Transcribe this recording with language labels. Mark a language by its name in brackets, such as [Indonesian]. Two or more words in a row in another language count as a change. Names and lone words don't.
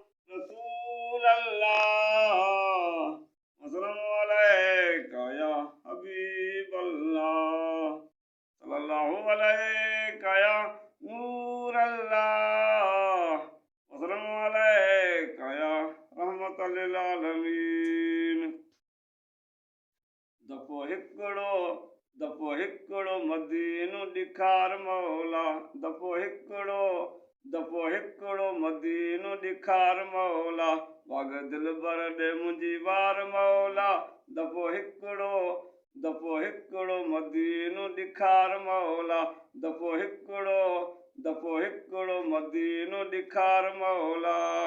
[Arabic] رسول الله، وسلام عليك يا حبيب الله، صلى الله عليك يا نور الله، وسلام عليك يا رحمة للعالمين۔ [Sindhi] دفعو هڪڙو، دفعو هڪڙو مدينو ڏيکار مولا، دفعو هڪڙو، دفعو هڪڙو مدينو ڏيکار مولا، واگ دل ڀر ڏي منهنجي وار مولا، دفعو هڪڙو، دفعو هڪڙو مدينو ڏيکار مولا، دفعو هڪڙو، دفعو هڪڙو مدينو ڏيکار مولا.